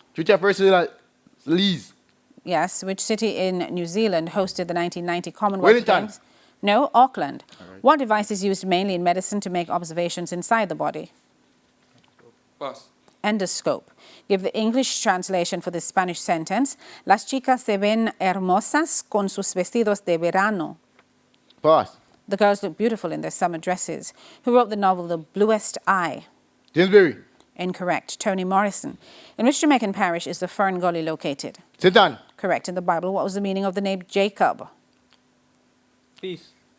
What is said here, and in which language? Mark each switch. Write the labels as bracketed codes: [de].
[en] Treaty of First Lees. Yes. Which city in New Zealand hosted the 1990 Commonwealth Wellington. Games? No. Auckland. What device is used mainly in medicine to make observations inside the body? Pass. Endoscope. Give the English translation for this Spanish sentence. [es] Las chicas se ven hermosas con sus vestidos de verano. [en] Boss. The girls look beautiful in their summer dresses. Who wrote the novel The Bluest Eye? James Berry. Incorrect. Toni Morrison. In which Jamaican parish is the Fern Gully located? St. Ann. Correct. In the Bible, what was the meaning of the name Jacob? Peace.